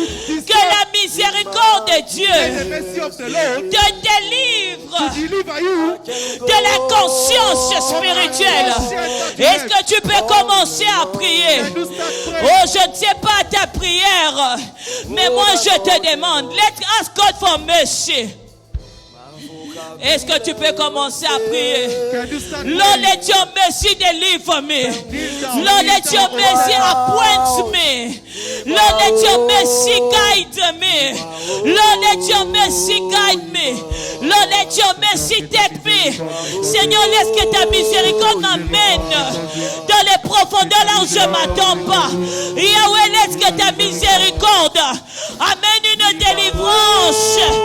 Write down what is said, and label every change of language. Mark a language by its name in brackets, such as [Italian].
[French] Que la miséricorde de Dieu te délivre de l'inconscience spirituelle. Est-ce que tu peux commencer à prier? Oh, je ne sais pas ta prière, mais moi je te demande, [English] let's ask God for mercy. [French] Est-ce que tu peux commencer à prier? [English] Lord, let your mercy deliver me. Lord, let your mercy appoint me. Lord, let your mercy guide me. Lord, let your mercy guide me. Lord, let your mercy take me. [French] Seigneur, laisse que ta miséricorde m'amène dans les profondeurs là où je ne m'attends pas. Yahweh, laisse que ta miséricorde amène une délivrance.